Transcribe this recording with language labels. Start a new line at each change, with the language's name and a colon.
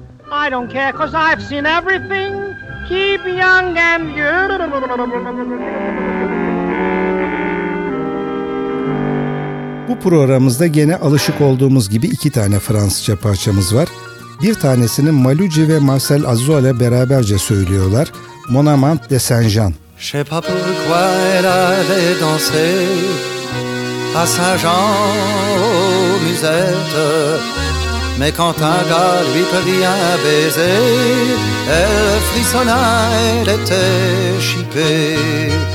English: I don't care, 'cause I've seen everything. Keep young and beautiful.
Turkish: Bu programımızda gene alışık olduğumuz gibi iki tane Fransızca parçamız var. Bir tanesini Maluci ve Marcel Azzo ile beraberce söylüyorlar.
French: Mon amant de Saint-Jean. Je sais pas pourquoi elle allait danser à Saint-Jean au musette. Mais quand un gars lui prit un baiser, elle frissonna, elle était chipée.